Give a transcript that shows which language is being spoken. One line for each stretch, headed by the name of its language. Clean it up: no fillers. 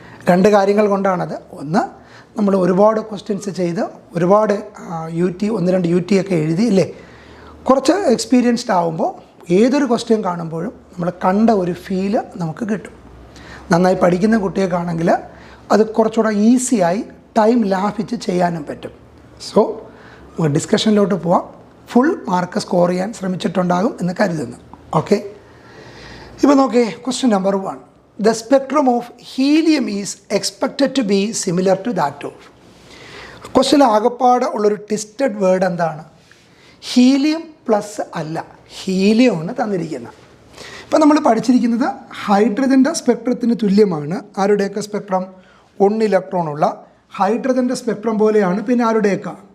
Malayalam: രണ്ട് കാര്യങ്ങൾ കൊണ്ടാണത്. ഒന്ന്, നമ്മൾ ഒരുപാട് ക്വസ്റ്റ്യൻസ് ചെയ്ത് ഒരുപാട് ഒന്ന് രണ്ട് UT ഒക്കെ എഴുതി ഇല്ലേ, കുറച്ച് എക്സ്പീരിയൻസ്ഡ് ആകുമ്പോൾ ഏതൊരു ക്വസ്റ്റ്യൻ കാണുമ്പോഴും നമ്മൾ കണ്ട ഒരു ഫീല് നമുക്ക് കിട്ടും. നന്നായി പഠിക്കുന്ന കുട്ടികൾക്കാണെങ്കിൽ അത് കുറച്ചുകൂടെ ഈസിയായി ടൈം ലാഭിച്ച് ചെയ്യാനും പറ്റും. സോ ഡിസ്കഷനിലോട്ട് പോവാം. ഫുൾ മാർക്ക് സ്കോർ ചെയ്യാൻ ശ്രമിച്ചിട്ടുണ്ടാകും എന്ന് കരുതുന്നു. ഓക്കെ, ഇപ്പോൾ നോക്കേ. Question number 1,
English: the spectrum of helium is expected to be similar to that of.
Malayalam: Question ആകപ്പാടെ ഉള്ളൊരു ട്വിസ്റ്റഡ് വേർഡ് എന്താണ്? ഹീലിയം പ്ലസ് അല്ല, ഹീലിയമാണ് തന്നിരിക്കുന്നത്. ഇപ്പം നമ്മൾ പഠിച്ചിരിക്കുന്നത് ഹൈഡ്രജൻ്റെ സ്പെക്ട്രത്തിന് തുല്യമാണ്. ആരുടെയൊക്കെ സ്പെക്ട്രം? 1 ഇലക്ട്രോണുള്ള ഹൈഡ്രജൻ്റെ സ്പെക്ട്രം പോലെയാണ്. പിന്നെ ആരുടെയൊക്കെ?